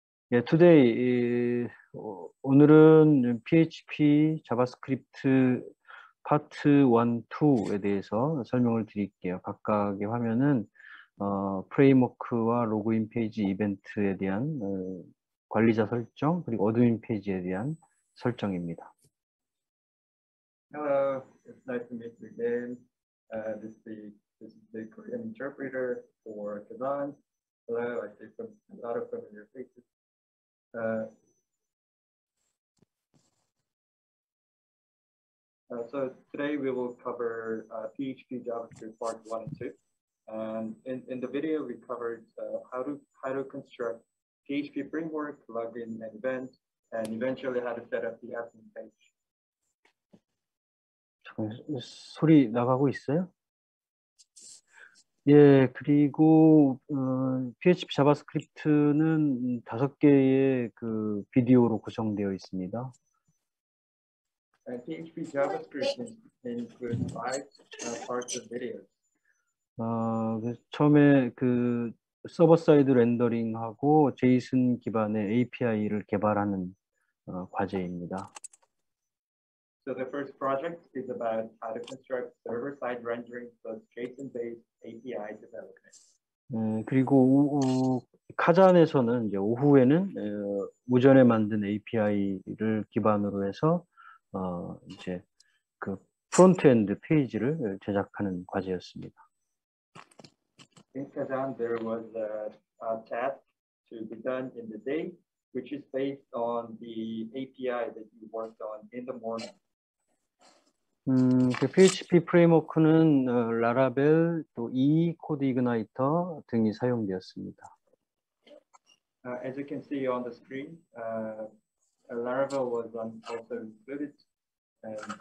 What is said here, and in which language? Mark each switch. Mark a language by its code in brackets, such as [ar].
[en] Yeah, today [ko] 오늘은 PHP, 자바스크립트 파트 1, 2에 대해서 설명을 드릴게요. 각각의 화면은 프레임워크와 로그인 페이지 이벤트에 대한 관리자 설정, 그리고 어드민 페이지에 대한 설정입니다. [en] Hello, it's nice to meet you again. This is the Korean interpreter for Kazan. Hello, I see a lot of familiar faces. So today we will cover PHP JavaScript part 1 and 2. And in the video we covered how to construct PHP framework, login and event, and eventually how to set up the admin page. [ko] 소리 나가고 있어요? 예, 그리고 PHP 자바스크립트는 5개의 그 비디오로 구성되어 있습니다. [en] And PHP JavaScript includes 5 parts of videos. [ko] 처음에 그 서버 사이드 렌더링하고 제이슨 기반의 API를 개발하는 과제입니다. [en] So the first project is about how to construct server-side rendering plus JSON-based API development. [ko] 그리고 카잔에서는 이제 오후에는 오전에 만든 API를 기반으로 해서 이제 그 프론트엔드 페이지를 제작하는 과제였습니다. [en] In Kazan, there was a task to be done in the day, which is based on the API that you worked on in the morning. [ko] 그 PHP 프레임워크는 라라벨, 또 코드 이그나이터 등이 사용되었습니다. [en] As you can see on the screen, Laravel was also included, and